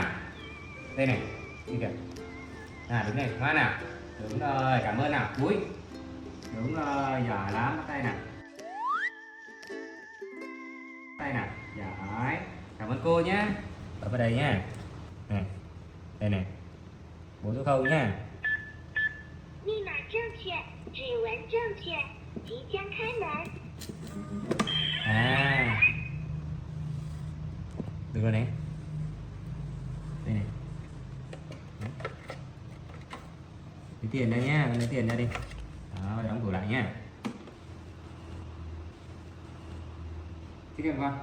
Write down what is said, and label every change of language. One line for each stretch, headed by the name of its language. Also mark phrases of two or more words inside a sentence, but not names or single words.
Vietnamese: Đây này. Đi kìa. Đứng này, ngoan nào. Đúng rồi, cảm ơn nào. Cúi. Đúng rồi, giỏi lắm, bắt tay nào. Tay nào, giỏi. Cảm ơn cô nhé. Ở vào đây nhá. Này. Đây này. 4 số 0 nhá.
Chinese: 密码正确，指纹正确，即将开门。
Vietnamese: À. Được rồi này. Đây này. Lấy tiền đây nhá, lấy tiền ra đi. Đó, đóng cửa lại nhá. Thích em không?